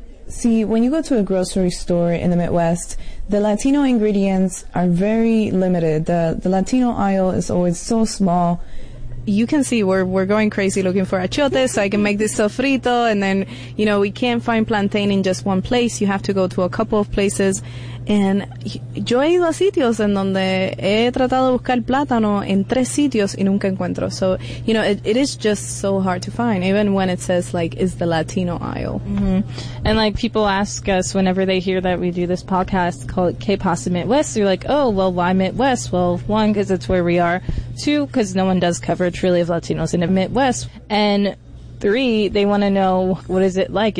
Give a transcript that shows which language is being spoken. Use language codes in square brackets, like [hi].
[en] See, when you go to a grocery store in the Midwest, the Latino ingredients are very limited. The Latino aisle is always so small. You can see we're going crazy looking for achiote so I can make this sofrito. And then, you know, we can't find plantain in just one place. You have to go to a couple of places. [es] And yo he ido a sitios en donde he tratado de buscar plátano en tres sitios y nunca encuentro. [en] So, you know, it is just so hard to find, even when it says, like, is the Latino aisle. Mm-hmm. And, like, people ask us whenever they hear that we do this podcast called K-Pasa Midwest. You're like, oh, well, why Midwest? Well, one, because it's where we are. Two, because no one does coverage really of Latinos in the Midwest. And three, they want to know, what is it like?